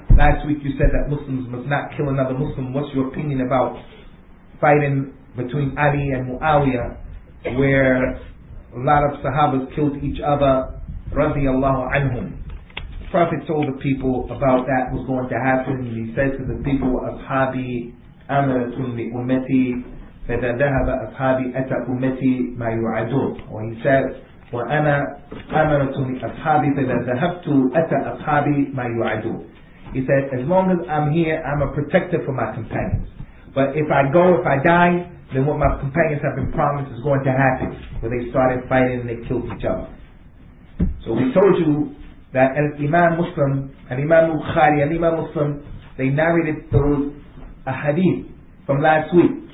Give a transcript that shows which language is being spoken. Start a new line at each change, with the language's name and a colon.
English: Last week you said that Muslims must not kill another Muslim. What's your opinion about fighting between Ali and Muawiyah, where a lot of Sahabas killed each other, radiyallahu anhum? The Prophet told the people about that was going to happen. He said to the people,
Arabic: Ashabi amaratun li ummati, فَإِذَا ذَهَبَ أَصْحَابِي أَتَى أُمَّتِي مَا يُعَدُونَ.
English: Or he said,
Arabic: وَأَنَا أَمَرَةٌ لِأَصْحَابِي فَإِذَا ذَهَبْتُ أَتَى أَصْحَابِي مَا يُعَدُونَ.
English: He said, as long as I'm here, I'm a protector for my companions. But if I die, then what my companions have been promised is going to happen. Where they started fighting and they killed each other. So we told you that Imam Muslim, and Imam Bukhari, and Imam Muslim, they narrated those hadith from last week.